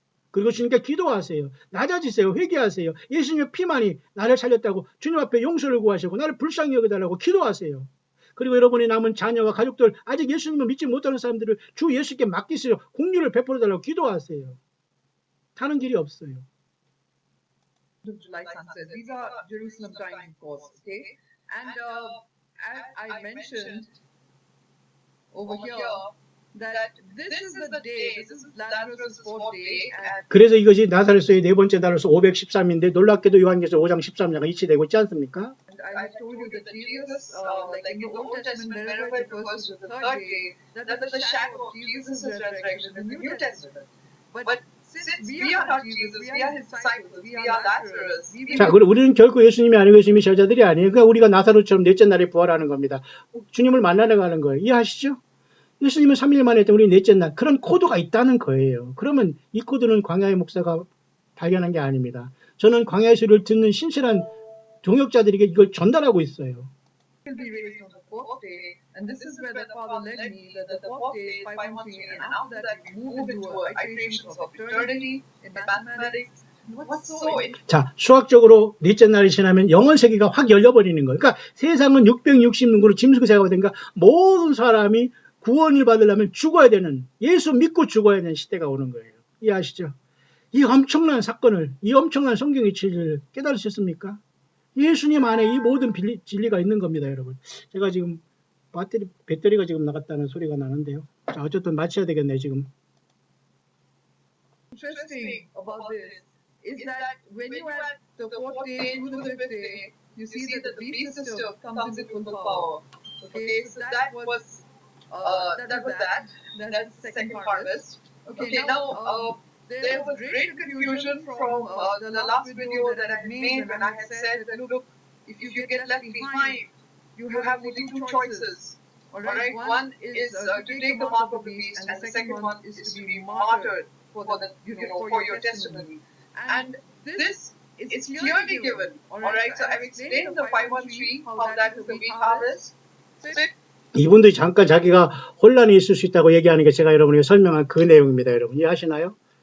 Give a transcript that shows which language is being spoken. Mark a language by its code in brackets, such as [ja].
[ko] 그리고 주님께 기도하세요. 낮아지세요. 회개하세요. 예수님의 피만이 나를 살렸다고 주님 앞에 용서를 구하시고 나를 불쌍히 여겨달라고 기도하세요. 그리고 여러분의 남은 자녀와 가족들 아직 예수님을 믿지 못하는 사람들을 주 예수께 맡기세요. 공유를 베풀어달라고 기도하세요. 타는 길이 없어요. [en] July sunset. These are Jerusalem timing course, okay? And as I mentioned over here, that this is the day, this is Lazarus' fourth day, and [ko] 그래서 이것이 나사렛서의 네 번째 달로서 513인데 놀랍게도 요한계시록 5장 13장과 일치되고 있지 않습니까? [en] I have told you that Jesus, like in the Old Testament, wherever it refers to the third day, that is the shadow of Jesus' resurrection in the New Testament. But since we are not Jesus, we are his disciples, we are Lazarus. [ko] 자, 우리는 결코 예수님이 아니고 예수님이 제자들이 아니에요. 그러니까 우리가 나사로처럼 넷째 날에 부활하는 겁니다. 주님을 만나러 가는 거예요. 이해하시죠? 예수님은 3일 만에 했던 우리 넷째 날 그런 코드가 있다는 거예요. 그러면 이 코드는 광야의 목사가 발견한 게 아닙니다. 저는 광야의 소리를 듣는 신실한 동역자들에게 이걸 전달하고 있어요. [en] Will be raised on the fourth day, and this is where the Father led me. That the fourth day is 513, and after that we move into iterations of eternity in mathematics. What's so [ko] 자, 수학적으로 넷째 날이 지나면 영원 세계가 확 열려버리는 거예요. 그러니까 세상은 666으로 짐승 세계가 되니까 모든 사람이 구원을 받으려면 죽어야 되는, 예수 믿고 죽어야 되는 시대가 오는 거예요. 이해하시죠? 이 엄청난 사건을, 이 엄청난 성경의 진리를 깨달으셨습니까? 예수님 안에 이 모든 진리가 있는 겁니다, 여러분. 제가 지금 배터리가 지금 나갔다는 소리가 나는데요. 자, 어쨌든 마쳐야 되겠네요, 지금. [en] interesting about this is that when you add the fourth day to the fifth day, you see that the beast system comes into full power. Okay, so that was that. That's the second harvest. Okay, now there was great confusion from the last video that I made when I had said that look, if you get left behind, you have only two choices. Alright, one is to take the mark of the beast, and the second one is to be martyred for your testimony. And this is clearly given. Alright, so I've explained the 513 how that is the wheat harvest. [ko] 이분들이 잠깐 자기가 혼란이 있을 수 있다고 얘기하는 게 제가 여러분에게 설명한 그 내용입니다. 여러분 이해하시나요?